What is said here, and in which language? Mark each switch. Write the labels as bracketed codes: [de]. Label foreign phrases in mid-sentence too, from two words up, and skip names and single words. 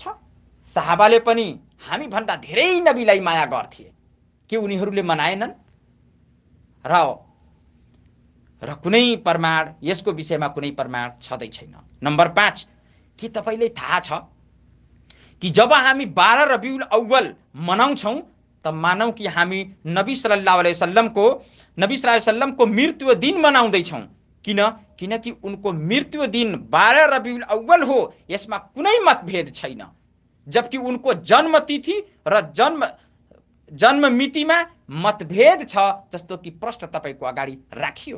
[ne] सहाबाले पनि हामी भन्दा धेरै नबीलाई माया गर्थे, के उनीहरूले मनाएनन्? र कुनै प्रमाण, यसको विषयमा कुनै प्रमाण छँदै छैन। नम्बर 5, के तपाईलाई थाहा छ कि जब हामी 12 रबिउल अव्वल मनाउँछौं त मानौ कि हामी नबी [ar] صلى الله عليه وسلمको [ne] मृत्यु दिन मनाउँदै छौं। किन किनकि उनको मृत्यु दिन 12 रबिउल अव्वल हो, यसमा कुनै मतभेद छैन। जबकि उनको जन्म तिथि र जन्म मितिमा मतभेद छ, जस्तो कि प्रश्न तपाईको अगाडि राखियो।